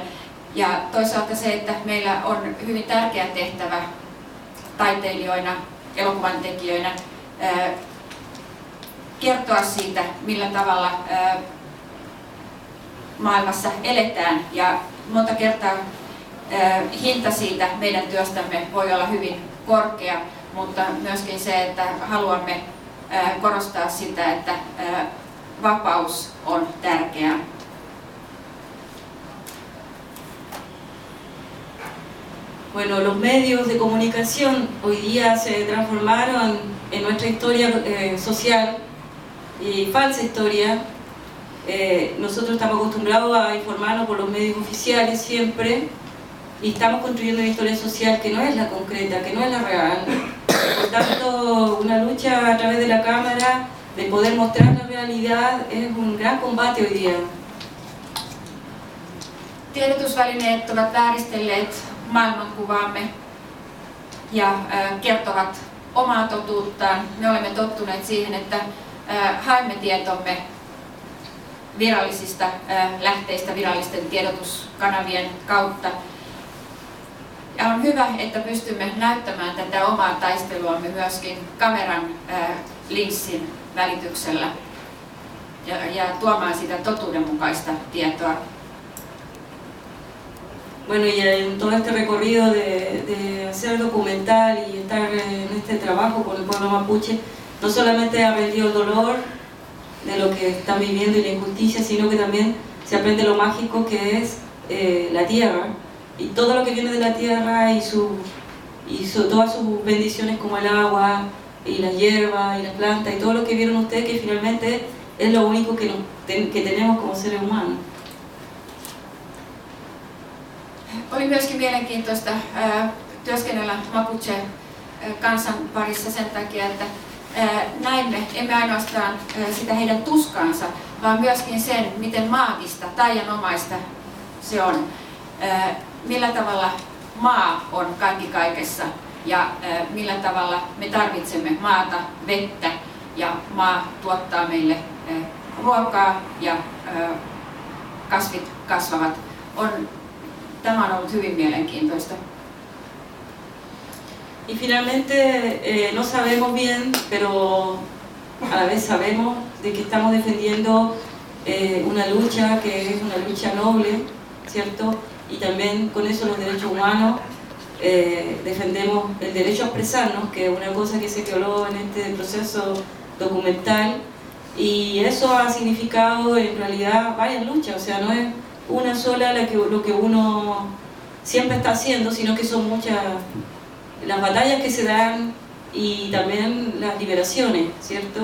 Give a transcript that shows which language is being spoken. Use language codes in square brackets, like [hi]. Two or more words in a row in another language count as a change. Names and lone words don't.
[fi] Ja toisaalta se, että meillä on hyvin tärkeä tehtävä taiteilijoina, elokuvan tekijöinä kertoa siitä, millä tavalla maailmassa eletään, ja monta kertaa hinta siitä meidän työstämme voi olla hyvin korkea, mutta myöskin se, että haluamme korostaa sitä, että vapaus on tärkeää. [es] Bueno, los medios de comunicación hoy día se transformaron en nuestra historia social y falsa historia. Nosotros estamos acostumbrados a informarnos por los medios oficiales siempre, y estamos construyendo una historia social que no es la concreta, que no es la real. Por tanto, una lucha a través de la cámara, de poder mostrar la realidad, es un gran combate hoy día. [fi] Tiedotusvälineet ovat vääristelleet maailmankuvaamme ja kertovat omaa totuuttaan. Me olemme tottuneet siihen, että haemme tietomme virallisista lähteistä, virallisten tiedotuskanavien kautta. Ja on hyvä, että pystymme näyttämään tätä omaa taisteluamme myöskin kameran linssin välityksellä ja tuomaan sitä totuudenmukaista tietoa. [es] Bueno, y en todo este recorrido de hacer documental y estar en este trabajo con el pueblo mapuche, no solamente he aprendido el dolor de lo que están viviendo y la injusticia, sino que también se aprende lo mágico que es la tierra, y todo lo que viene de la tierra y todas sus bendiciones como el agua y la hierba y las plantas y todo lo que vieron ustedes, que finalmente es lo único que tenemos como seres humanos. [fi] Oli myöskin mielenkiintoista työskennellä Mapuche-kansan parissa sen takia, että näimme emme ainoastaan sitä heidän tuskaansa, vaan myöskin sen, miten maagista, taianomaista se on. Millä tavalla maa on kaikki kaikessa ja millä tavalla me tarvitsemme maata, vettä, ja maa tuottaa meille ruokaa ja kasvit kasvavat. Tämä on ollut hyvin mielenkiintoista. [es] Y finalmente no sabemos bien, pero a la vez sabemos de que estamos defendiendo una lucha que es una lucha noble, ¿cierto? Y también con eso los derechos humanos, defendemos el derecho a expresarnos, que es una cosa que se quebró en este proceso documental, y eso ha significado en realidad varias luchas, o sea, no es una sola lo que uno siempre está haciendo, sino que son muchas las batallas que se dan y también las liberaciones, ¿cierto?